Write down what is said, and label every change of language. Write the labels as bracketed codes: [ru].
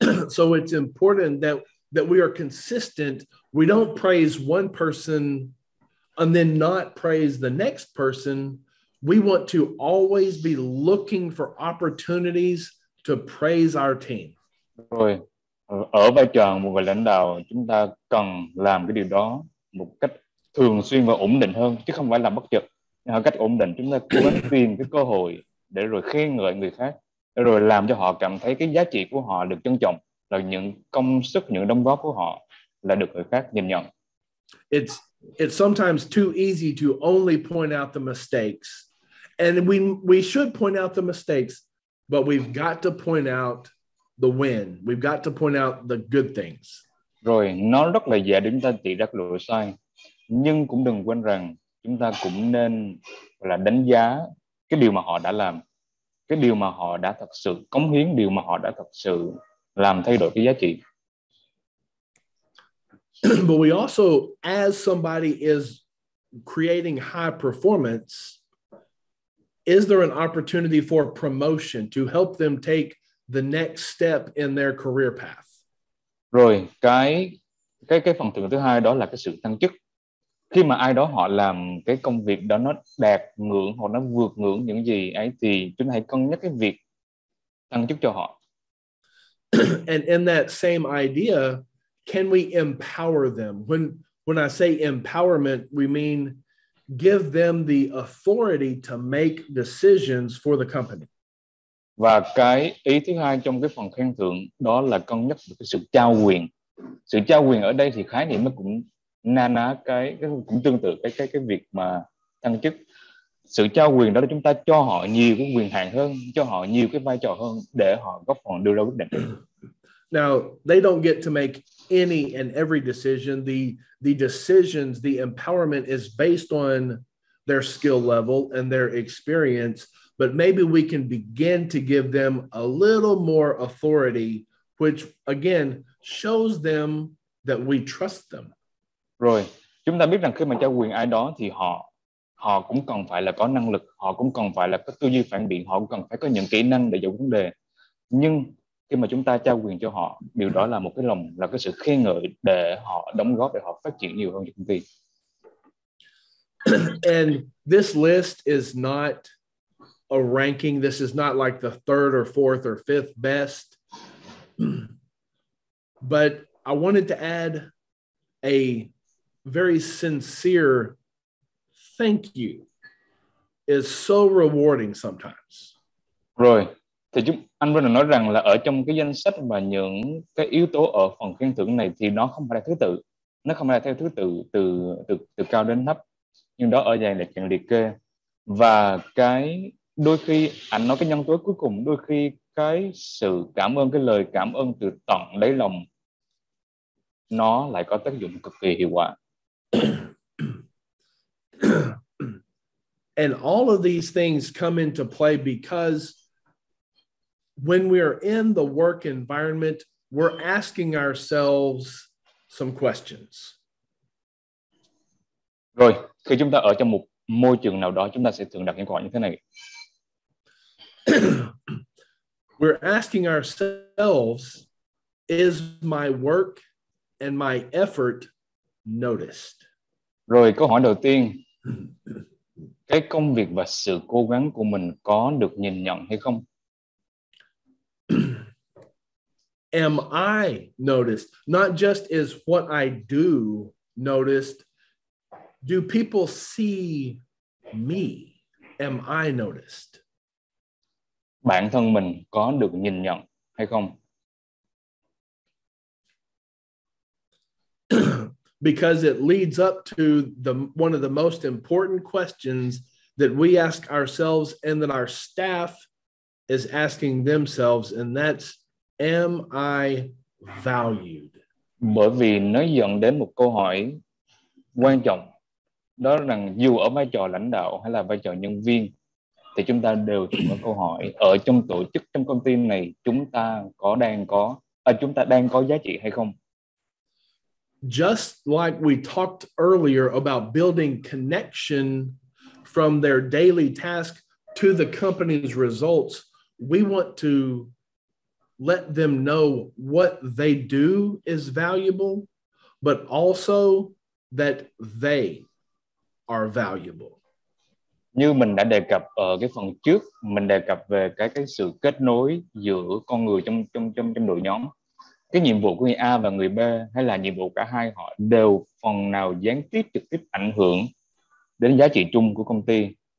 [en] So it's important that we are consistent. We don't praise one person and then not praise the next person. We want to always be looking for opportunities to praise our team. [vi] Rồi, ở vai trò một người lãnh đạo, chúng ta cần làm cái điều đó một cách thường xuyên và ổn định hơn, chứ không phải làm bất chợt. Một cách ổn định, chúng ta cố gắng tìm cái cơ hội để rồi khen ngợi người khác, để rồi làm cho họ cảm thấy cái giá trị của họ được trân trọng, là những công sức, những đóng góp của họ là được người khác nhìn nhận. [en] It's sometimes too easy to only point out the mistakes. And we should point out the mistakes, but we've got to point out the win. We've got to point out the good things. [vi] Rồi, nó rất là dễ để chúng ta chỉ ra cái lỗi sai, nhưng cũng đừng quên rằng chúng ta cũng nên là đánh giá cái điều mà họ đã làm, cái điều mà họ đã thật sự cống hiến, điều mà họ đã thật sự làm thay đổi cái giá trị. [en] But we also, as somebody is creating high performance, is there an opportunity for promotion to help them take the next step in their career path? [vi] Rồi, cái phần thưởng thứ hai đó là cái sự tăng chức. Khi mà ai đó họ làm cái công việc đó nó đạt ngưỡng hoặc nó vượt ngưỡng những gì ấy, thì chúng ta hãy cân nhắc cái việc tăng chức cho họ. [en] And in that same idea, can we empower them? When I say empowerment, we mean give them the authority to make decisions for the company. [vi] Và cái ý thứ hai trong cái phần khen thưởng đó là cân nhắc được cái sự trao quyền, Sự trao quyền ở đây thì khái niệm nó cũng na ná cái cũng tương tự cái việc mà thăng chức. Sự trao quyền đó là chúng ta cho họ nhiều cái quyền hạn hơn, cho họ nhiều cái vai trò hơn để họ góp phần đưa ra quyết định. [en] Now, they don't get to make any and every decision. The decisions, the empowerment is based on their skill level and their experience, but maybe we can begin to give them a little more authority, which again shows them that we trust them. [vi] Rồi, chúng ta biết rằng khi mà trao quyền ai đó thì họ cũng cần phải là có năng lực, họ cũng cần phải là có tư duy phản biện, họ cũng cần phải có những kỹ năng để giải quyết vấn đề. Nhưng khi mà chúng ta trao quyền cho họ, điều đó là một cái lòng, là cái sự khen ngợi để họ đóng góp, để họ phát triển nhiều hơn cho công ty. [en] And this list is not a ranking. This is not like the third or fourth or fifth best. But I wanted to add a very sincere thank you is so rewarding sometimes. [vi] Rồi, thì anh Vinh nói rằng là ở trong cái danh sách và những cái yếu tố ở phần khen thưởng này thì nó không phải là thứ tự, nó không phải là theo thứ tự từ cao đến thấp, nhưng đó ở dạng là dạng liệt kê. Và cái đôi khi anh nói cái nhân tố cuối cùng, đôi khi cái sự cảm ơn, cái lời cảm ơn từ tận đáy lòng nó lại có tác dụng cực kỳ hiệu quả. [en] And all of these things come into play because when we are in the work environment, we're asking ourselves some questions. [vi] Rồi, khi chúng ta ở trong một môi trường nào đó, chúng ta sẽ thường đặt những câu hỏi như thế này. [en] We're asking ourselves, is my work and my effort noticed? [vi] Rồi, câu hỏi đầu tiên, cái công việc và sự cố gắng của mình có được nhìn nhận hay không? [en] Am I noticed? Not just is what I do noticed. Do people see me? Am I noticed? [vi] Bản thân mình có được nhìn nhận hay không? [en] Because it leads up to one of the most important questions that we ask ourselves and that our staff is asking themselves, and that's, am I valued? [vi] Bởi vì nó dẫn đến một câu hỏi quan trọng, đó là rằng dù ở vai trò lãnh đạo hay là vai trò nhân viên thì chúng ta đều thường có câu hỏi, ở trong tổ chức, trong công ty này chúng ta đang có giá trị hay không? [en] Just like we talked earlier about building connection from their daily task to the company's results, we want to let them know what they do is valuable, but also that they are valuable. [vi] Như mình đã đề cập ở cái phần trước, mình đề cập về cái sự kết nối giữa con người trong đội nhóm. Cái nhiệm vụ của người A và người B hay là nhiệm vụ cả hai, họ đều phần nào gián tiếp trực tiếp ảnh hưởng đến giá trị chung của công ty.